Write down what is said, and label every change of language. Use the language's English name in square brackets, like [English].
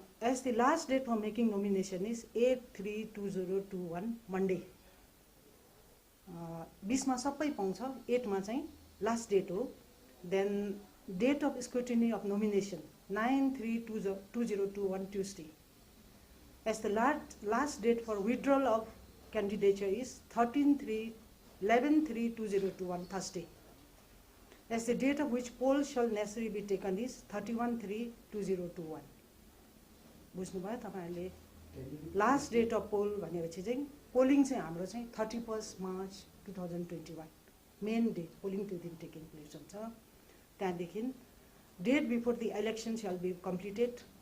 [English] As the last date for making nomination is 8/3/2021 Monday. [Nepali] 20 मा सबै पाउँछ, 8 मा चाहिँ लास्ट डेट हो। [English] Then date of scrutiny of nomination 9/3/2021 Tuesday. As the last date for withdrawal of candidature is 11/3/2021 Thursday. As the date of which poll shall necessarily be taken is 31/3/2021. [Nepali] बुझ्नुभयो तपाईँहरूले? [English] last date of poll [Nepali] भनेपछि चाहिँ polling चाहिँ हाम्रो चाहिँ 31 March 2021 main day polling त्यो दिन taking place हुन्छ। [English] त्यहाँदेखि date before the election shall be completed.